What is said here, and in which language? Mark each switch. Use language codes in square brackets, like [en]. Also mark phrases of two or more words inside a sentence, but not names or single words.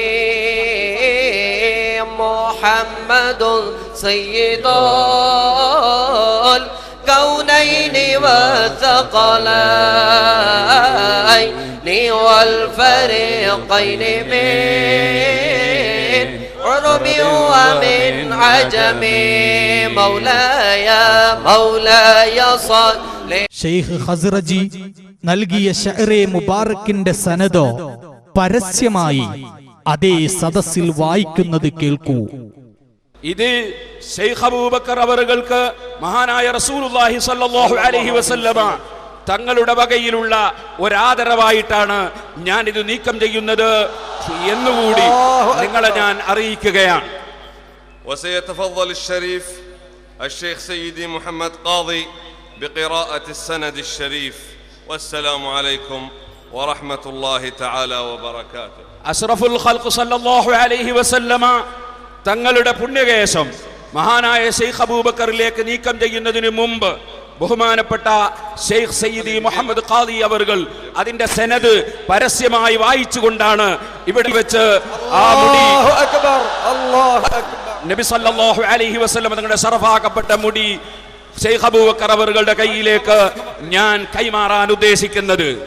[ar] محمد سيد الكونين والثقلين والفريقين من عرب ومن عجم مولاي مولاي صل. [ml] ഷെയ്ഖ് ഖസ്റജി നൽകിയ ശഅറെ മുബാറക്കിന്റെ സനദോ പരസ്യമായി അതേ സദസ്സിൽ വായിക്കുന്നത് കേൾക്കൂ. ഇത് ശൈഖ് അബൂബക്കർ അവറുകൾക്ക് മഹാനായ [ar] رسول الله صلى الله عليه وسلم [ml] തങ്ങളുടെ വകയിലുള്ള ഒരാദരവായിട്ടാണ് ഞാൻ ഇത് നീക്കം ചെയ്യുന്നത് എന്നുകൂടി നിങ്ങളെ ഞാൻ അറിയിക്കുകയാണ്. [ar] وسيتفضل الشريف الشيخ سيدي محمد قاضي بقراءة السند الشريف. والسلام عليكم ورحمة الله تعالى وبركاته. أشرف الخلق صلى الله عليه وسلم [ml] തങ്ങളുടെ പുണ്യകേശം മഹാനായ ഷെയ്ഖ് അബൂബക്കറിലേക്ക് നീക്കം ചെയ്യുന്നതിന് മുമ്പ് ബഹുമാനപ്പെട്ട ഷെയ്ഖ് സയ്യിദി മുഹമ്മദ് ഖാദി അവർകൾ അതിന്റെ സനദ് പരസ്യമായി വായിച്ചുകൊണ്ടാണ് ഇവിടെ വെച്ച് ആ മുടി നബി [ar] صلى الله عليه وسلم [ml] തങ്ങളുടെ ശറഫാക്കപ്പെട്ട മുടി ഷെയ്ഖ് അബൂബക്കർ അവരുടെ കയ്യിലേക്ക് ഞാൻ കൈമാറാൻ ഉദ്ദേശിക്കുന്നത്.